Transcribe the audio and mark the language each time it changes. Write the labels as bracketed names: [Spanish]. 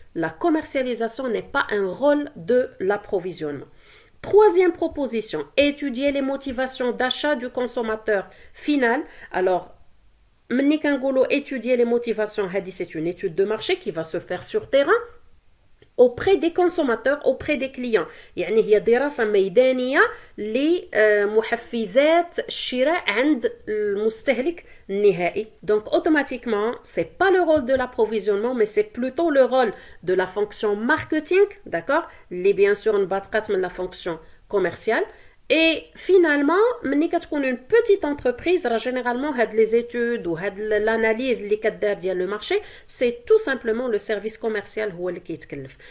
[French] La commercialisation n'est pas un rôle de l'approvisionnement. Troisième proposition, étudier les motivations d'achat du consommateur final. Alors ملي كنقولوا étudier les motivations, c'est une étude de marché qui va se faire sur terrain auprès des consommateurs, auprès des clients. [Arabic] يعني هي دراسة ميدانية لمحفزات الشراء عند المستهلك النهائي. [French] Donc automatiquement, c'est pas le rôle de l'approvisionnement, mais c'est plutôt le rôle de la fonction marketing, d'accord? اللي bien sûr انبثقت من la fonction commerciale. Et finalement, ملي كتكون une petite entreprise, généralement les études ou l'analyse اللي كدار ديال le marché, c'est tout simplement le service commercial هو اللي كيتكلف.